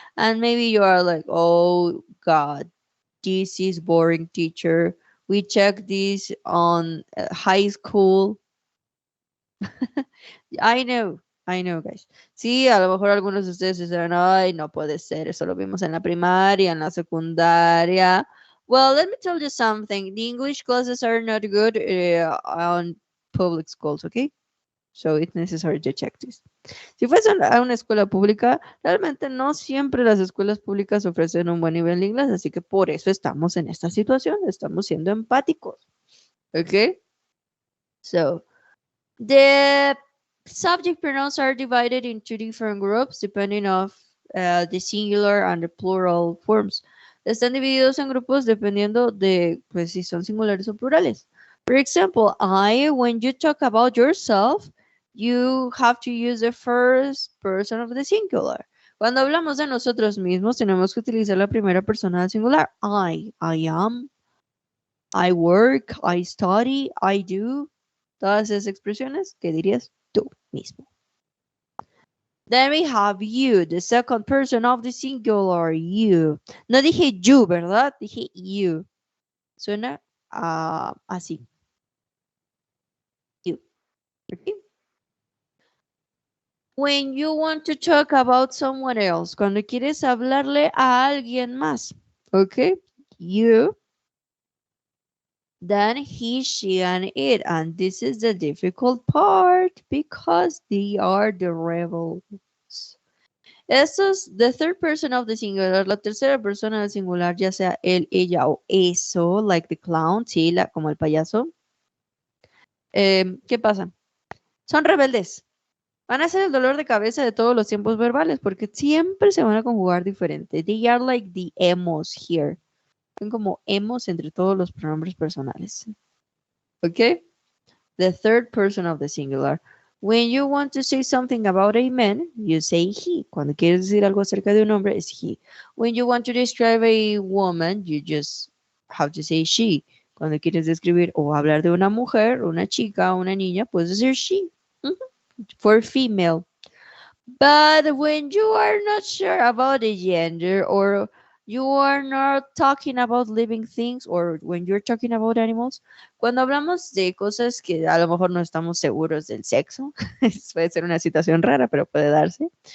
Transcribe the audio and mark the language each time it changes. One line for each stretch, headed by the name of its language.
English: And maybe you are like, oh God, this is boring, teacher. We checked this on high school. I know, guys.
Spanish: Sí, a lo mejor algunos de ustedes dirán, ay, no puede ser, eso lo vimos en la primaria, en la secundaria.
English: Well, let me tell you something. The English classes are not good on public schools, okay? So it's necessary to check this.
Spanish: Si fuese a una escuela pública, realmente no siempre las escuelas públicas ofrecen un buen nivel de inglés, así que por eso estamos en esta situación, estamos siendo empáticos, ¿ok?
English: So, the subject pronouns are divided into different groups depending of the singular and the plural forms.
Spanish: Están divididos en grupos dependiendo de, pues, si son singulares o plurales.
English: For example, when you talk about yourself, you have to use the first person of the singular.
Spanish: Cuando hablamos de nosotros mismos, tenemos que utilizar la primera persona del singular.
English: I am, I work, I study, I do.
Spanish: Todas esas expresiones, ¿qué dirías tú mismo?
English: Then we have you, the second person of the singular, you.
Spanish: No dije you, ¿verdad? Dije you. Suena así. You. Okay?
English: When you want to talk about someone else,
Spanish: cuando quieres hablarle a alguien más,
English: okay? You, then he, she, and it. And this is the difficult part because they are the rebels.
Spanish: Estos,
English: the third person of the singular,
Spanish: la tercera persona del singular, ya sea él, ella o eso,
English: like the clown,
Spanish: sí, como el payaso. ¿Qué pasa? Son rebeldes. Van a ser el dolor de cabeza de todos los tiempos verbales porque siempre se van a conjugar diferente.
English: They are like the emos here.
Spanish: Son como emos entre todos los pronombres personales. ¿Ok?
English: The third person of the singular. When you want to say something about a man, you say he.
Spanish: Cuando quieres decir algo acerca de un hombre, es he.
English: When you want to describe a woman, you just have to say she.
Spanish: Cuando quieres describir o hablar de una mujer, una chica, una niña, puedes decir she.
English: For female. But when you are not sure about the gender or you are not talking about living things or when you're talking about animals,
Spanish: cuando hablamos de cosas que a lo mejor no estamos seguros del sexo, puede ser una situación rara, pero puede darse.